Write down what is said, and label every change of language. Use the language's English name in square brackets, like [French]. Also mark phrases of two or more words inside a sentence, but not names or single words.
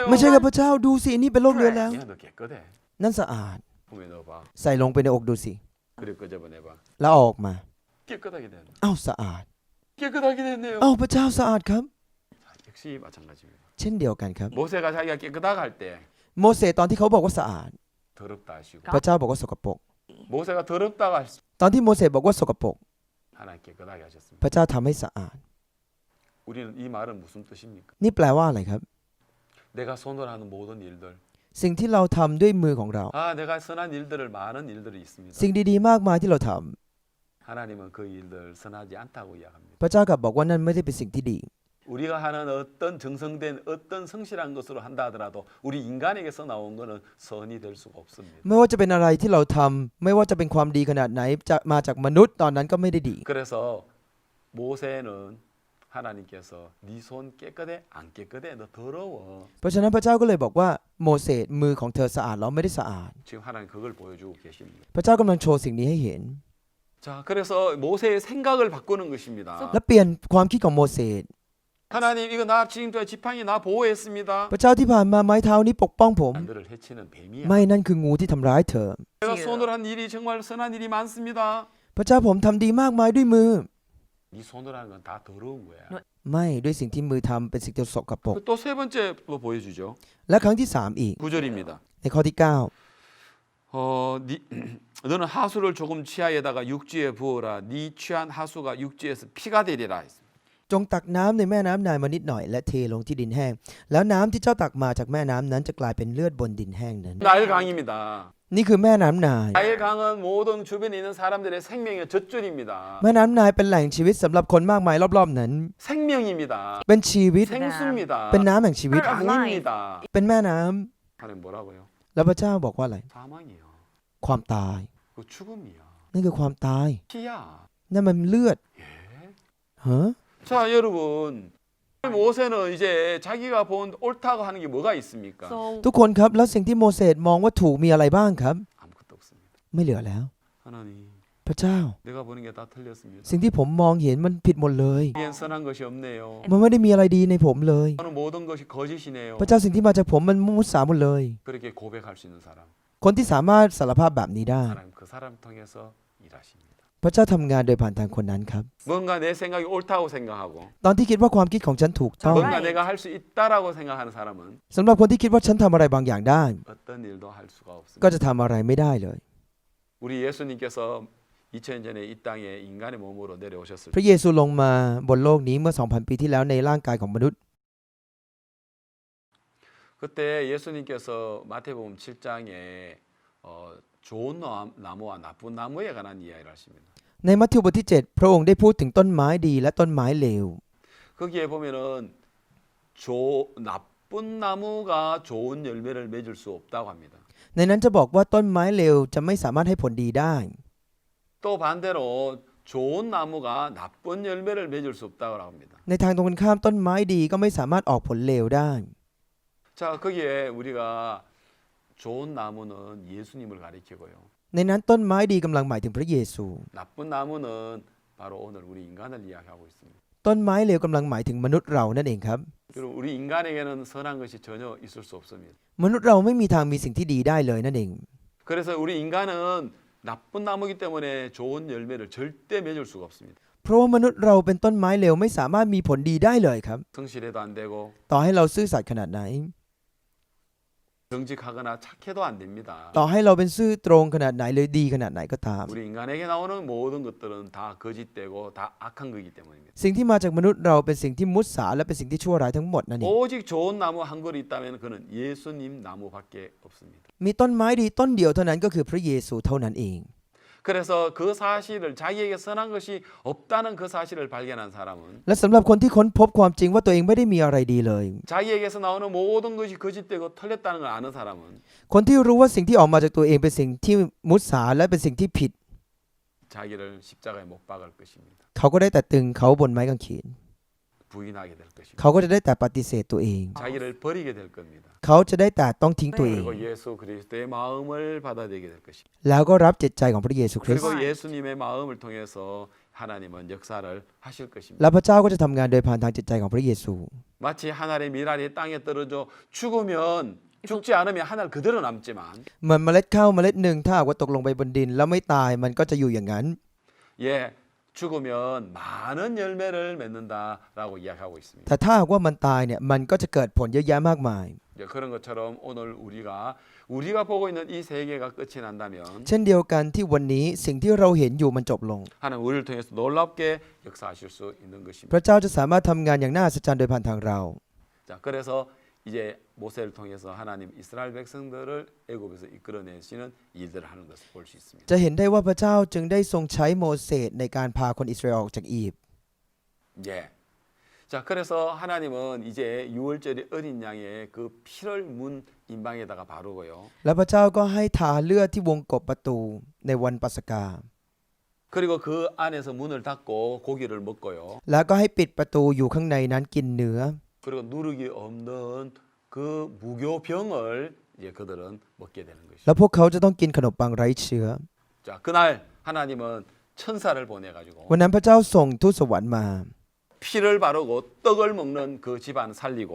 [Thai] ไม่ใช่ครับพระเจ้าดูสินี่เป็นโรคเลื้อนแล้ว [Korean] 야, 너 깨끗해. [Thai] นั่นสะอาด [Korean] 품에 넣어봐. [Thai] ใส่ลงไปในอกดูสิ [Korean] 그래 끄집어내봐. [Thai] แล้วเอาออกมา [Korean] 깨끗하게 됐네. [Thai] เอ้าสะอาด [Korean] 깨끗하게 됐네요. [Thai] เอ้าพระเจ้าสะอาดครับ [Korean] 역시 마찬가지입니다. [Thai] เช่นเดียวกันครับ [Korean] 모세가 자기가 깨끗하다 할 때 [Thai] โมเสสตอนที่เขาบอกว่าสะอาด [Korean] 더럽다 하시고 [Thai] พระเจ้าบอกว่าสกปรก [Korean] 모세가 더럽다고 할 때 [Thai] ตอนที่โมเสสบอกว่าสกปรก [Korean] 하나님 깨끗하게 하셨습니다. [Thai] พระเจ้าทำให้สะอาด [Korean] 우리는 이 말은 무슨 뜻입니까? [Thai] นี่แปลว่าอะไรครับ [Korean] 내가 손으로 하는 모든 일들. [Thai] สิ่งที่เราทำด้วยมือของเรา [Korean] 아, 내가 선한 일들을 많은 일들이 있습니다. [Thai] สิ่งดีๆมากมายที่เราทำ [Korean] 하나님은 그 일들 선하지 않다고 이야기합니다. [Thai] พระเจ้ากลับบอกว่านั่นไม่ได้เป็นสิ่งที่ดี [Korean] 우리가 하는 어떤 정성된 어떤 성실한 것으로 한다 하더라도 우리 인간에게서 나온 거는 선이 될 수가 없습니다. [Thai] ไม่ว่าจะเป็นอะไรที่เราทำไม่ว่าจะเป็นความดีขนาดไหนจะมาจากมนุษย์ตอนนั้นก็ไม่ได้ดี [Korean] 그래서 모세는 하나님께서 네 손 깨끗해 안 깨끗해 너 더러워. [Thai] เพราะฉะนั้นพระเจ้าก็เลยบอกว่าโมเสสมือของเธอสะอาดแล้วไม่ได้สะอาด [Korean] 지금 하나님 그걸 보여주고 계십니다. [Thai] พระเจ้ากำลังโชว์สิ่งนี้ให้เห็น [Korean] 자, 그래서 모세의 생각을 바꾸는 것입니다. [Thai] และเปลี่ยนความคิดของโมเสส [Korean] 하나님 이거 나 지금까지 지팡이 나 보호했습니다. [Thai] พระเจ้าที่ผ่านมาไม้เท้านี้ปกป้องผม [Korean] 너를 해치는 뱀이야. [Thai] ไม่นั่นคืองูที่ทำร้ายเธอ [Korean] 내가 손으로 한 일이 정말 선한 일이 많습니다. [Thai] พระเจ้าผมทำดีมากมายด้วยมือ [Korean] 네 손으로 하는 건 다 더러운 거야. [Thai] ไม่ด้วยสิ่งที่มือทำเป็นสิ่งที่สกปรก [Korean] 또 세 번째 또 보여주죠. [Thai] และครั้งที่3อีก [Korean] 9절입니다. [Thai] ในข้อที่ [Korean] 너는 하수를 조금 치아에다가 육지에 부어라. 네 취한 하수가 육지에서 피가 되리라. [Thai] 9 จงตักน้ำในแม่น้ำนายมานิดหน่อยและเทลงที่ดินแห้งแล้วน้ำที่เจ้าตักมาจากแม่น้ำนั้นจะกลายเป็นเลือดบนดินแห้งนั้น [Korean] 나일강입니다. [Thai] นี่คือแม่น้ำนาย [Korean] 나일강은 모든 주변에 있는 사람들의 생명의 젖줄입니다. [Thai] แม่น้ำนายเป็นแหล่งชีวิตสำหรับคนมากมายรอบๆนั้น [Korean] 생명입니다. [Thai] เป็นชีวิต [Korean] 생수입니다. [Thai] เป็นน้ำแห่งชีวิต [Korean] 강입니다. [Thai] เป็นแม่น้ำ [Korean] 하나님 뭐라고요? [Thai] แล้วพระเจ้าบอกว่าอะไร [Korean] 사망이요. [Thai] ความตาย [Korean] 그 죽음이야. [Thai] นั่นคือความตาย [Korean] 피야. [Thai] นั่นมันเลือด [Korean] 예. [Thai] ฮะ [Korean] 자, 여러분. 모세는 이제 자기가 본 옳다고 하는 게 뭐가 있습니까? [Thai] ทุกคนครับแล้วสิ่งที่โมเสสมองว่าถูกมีอะไรบ้างครับ [Korean] 아무것도 없습니다. [Thai] ไม่เหลือแล้ว [Korean] 하나님, [Thai] พพระเจ้า [Korean] 내가 보는 게 다 틀렸습니다. [Thai] สิ่งที่ผมมองเห็นมันผิดหมดเลย [Korean] 이엔 선한 것이 없네요. [Thai] มันไม่ได้มีอะไรดีในผมเลย [Korean] 저는 모든 것이 거짓이네요. [Thai] พระเจ้าสิ่งที่มาจากผมมันมุสาหมดเลย [Korean] 그렇게 고백할 수 있는 사람, [Thai] คนที่สามารถสารภาพแบบนี้ได้ [Korean] 하나님 그 사람 통해서 일하십니다. [Thai] พระเจ้าทำงานโดยผ่านทางคนนั้นครับ [Korean] 뭔가 내 생각이 옳다고 생각하고 [Thai] ตอนที่คิดว่าความคิดของฉันถูกต้อง [Korean] 뭔가 내가 할 수 있다라고 생각하는 사람은 [Thai] สำหรับคนที่คิดว่าฉันทำอะไรบางอย่างได้ [Korean] 어떤 일도 할 수가 [Thai] ก็ [Korean] 없습니다. [Thai] จะทำอะไรไม่ได้เลย [Korean] 우리 예수님께서 2000년 전에 이 땅에 인간의 몸으로 내려오셨을 [Thai] พระเยซูลงมาบนโลกนี้เมื่อ 2,000 ปีที่แล้วในร่างกายของมนุษย์ [Korean] 그때 예수님께서 마태복음 7장에 좋은 나무와 나쁜 나무에 관한 이야기를 하십니다. [Thai] ในมัทธิวบทที่ 7 พระองค์ได้พูดถึงต้นไม้ดีและต้นไม้เลว [Korean] 거기에 보면은 나쁜 나무가 좋은 열매를 맺을 수 없다고 합니다. [Thai] ในนั้นจะบอกว่าต้นไม้เลวจะไม่สามารถให้ผลดีได้ [Korean] 또 반대로 좋은 나무가 나쁜 열매를 맺을 수 없다고 합니다. [Thai] ในทางตรงกันข้ามต้นไม้ดีก็ไม่สามารถออกผลเลวได้ [Korean] 자, 거기에 우리가 좋은 나무는 예수님을 가리키고요. [Thai] ในนั้นต้นไม้ดีกำลังหมายถึงพระเยซู [Korean] 나쁜 나무는 바로 오늘 우리 인간을 이야기하고 있습니다. [Thai] ต้นไม้เลวกำลังหมายถึงมนุษย์เรานั่นเองครับ [Korean] 그리고 우리 인간에게는 선한 것이 전혀 있을 수 없습니다. [Thai] มนุษย์เราไม่มีทางมีสิ่งที่ดีได้เลยนั่นเอง [Korean] 그래서 우리 인간은 나쁜 나무기 때문에 좋은 열매를 절대 맺을 수가 없습니다. [Thai] เพราะว่ามนุษย์เราเป็นต้นไม้เลวไม่สามารถมีผลดีได้เลยครับ [Korean] 성실해도 안 되고 [Thai] ต่อให้เราซื่อสัตย์ขนาดไหน [Korean] 정직하거나 착해도 안 됩니다. [Thai] ต่อให้เราเป็นซื่อตรงขนาดไหนหรือดีขนาดไหนก็ตาม [Korean] 우리 인간에게 나오는 모든 것들은 다 거짓되고 다 악한 거기 때문입니다. [Thai] สิ่งที่มาจากมนุษย์เราเป็นสิ่งที่มุสาและเป็นสิ่งที่ชั่วร้ายทั้งหมดนั่นเอง [Korean] 오직 좋은 나무 한 그루 있다면 그는 예수님 나무밖에 없습니다. [Thai] มีต้นไม้ดีต้นเดียวเท่านั้นก็คือพระเยซูเท่านั้นเอง [Korean] 그래서 그 사실을 자기에게 선한 것이 없다는 그 사실을 발견한 사람은 [Thai] และสำหรับคนที่ค้นพบความจริงว่าตัวเองไม่ได้มีอะไรดีเลย [Korean] 자기에게서 나오는 모든 것이 거짓되고 틀렸다는 걸 아는 사람은 [Thai] คนที่รู้ว่าสิ่งที่ออกมาจากตัวเองเป็นสิ่งที่มุสาและเป็นสิ่งที่ผิด [Korean] 자기를 십자가에 못 박을 것입니다. [Thai] เขาก็ได้แต่ตึงเขาบนไม้กางเขน [Korean] 부인하게 될 것입니다. [Thai] เขาก็จะได้แต่ปฏิเสธตัวเอง [Korean] 자기를 버리게 될 겁니다. [Thai] เขาจะได้แต่ต้องทิ้งตัวเอง [Korean] 그리고 예수 그리스도의 마음을 받아들이게 될 것입니다. [Thai] แล้วก็รับจิตใจของพระเยซูคริสต์ [Korean] 그리고 예수님의 마음을 통해서 하나님은 역사를 하실 것입니다. [Thai] และพระเจ้าก็จะทำงานโดยผ่านทางจิตใจของพระเยซู [Korean] 마치 하늘의 미랄이 땅에 떨어져 죽으면 죽지 않으면 하늘 그대로 남지만 [Thai] เหมือนเมล็ดข้าวเมล็ดหนึ่งถ้าหากว่าตกลงไปบนดิน แล้วไม่ตายมันก็จะอยู่อย่างนั้น [Korean] 예 죽으면 많은 열매를 맺는다라고 이야기하고 있습니다. [Thai] แต่ถ้าหากว่ามันตายเนี่ยมันก็จะเกิดผลเยอะแยะมากมาย [Korean] 그런 것처럼 오늘 우리가 보고 있는 이 세계가 끝이 난다면 [Thai] เช่นเดียวกันที่วันนี้สิ่งที่เราเห็นอยู่มันจบลง [Korean] 하나님 우리를 통해서 놀랍게 역사하실 수 있는 [Thai] พ [Korean] 것입니다. [Thai] ระเจ้าจะสามารถทำงานอย่างน่าอัศจรรย์โดยผ่านทางเรา [Korean] 자, 그래서 이제 모세를 통해서 하나님 이스라엘 백성들을 애굽에서 이끌어내시는 일들을 하는 것을 볼 수 있습니다. [Thai] จะเห็นได้ว่าพระเจ้าจึงได้ทรงใช้โมเสสในการพาคนอิสราเอลออกจากอียิปต์ [Korean] 예. 자, 그래서 하나님은 이제 6월절의 어린 양의 그 피를 문 임방에다가 바르고요. [Thai] แล้วพระเจ้าก็ให้ทาเลือดที่วงกบประตูในวันปัสกา [Korean] 그리고 그 안에서 문을 닫고 고기를 먹고요. [Thai] แล้วก็ให้ปิดประตูอยู่ข้างในนั้นกินเนื้อ [Korean] 그리고 누룩이 없는 그 무교병을 이제 그들은 먹게 되는 [Thai] แล้ว [Korean] 것이죠. [Thai] พวกเขาจะต้องกินขนมปังไร้เชื้อ [Korean] 자, 그날 하나님은 천사를 보내가지고 [Thai] วันนั้นพระเจ้าส่งทูตสวรรค์มา [Korean] 피를 바르고 떡을 먹는 그 집안 살리고